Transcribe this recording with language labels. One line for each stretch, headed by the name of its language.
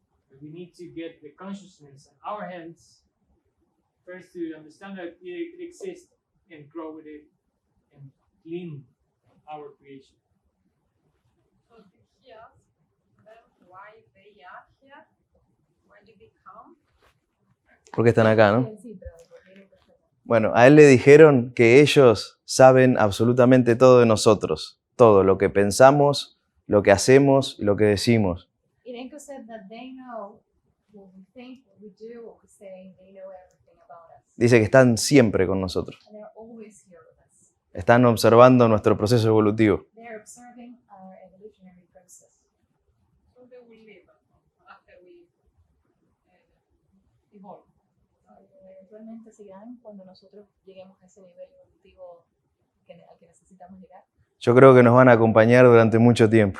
English: But we need to get the consciousness in our hands first to understand that it exists and grow with it and clean our creation. So he asked them why they are here, why did they come?
Spanish: Porque están acá, ¿no? Sí, pero ¿por qué no perfecto? Bueno, a él le dijeron que ellos saben absolutamente todo de nosotros. Todo, lo que pensamos, lo que hacemos, lo que decimos.
English: Irenko said that they know what we think, what we do, what we say, they know everything about us.
Spanish: Dice que están siempre con nosotros.
English: And they're always here with us.
Spanish: Están observando nuestro proceso evolutivo.
English: They're observing our evolutionary process. So they will live after we evolve.
Spanish: Eventualmente seguirán cuando nosotros lleguemos a ese nivel evolutivo al que necesitamos llegar. Yo creo que nos van a acompañar durante mucho tiempo.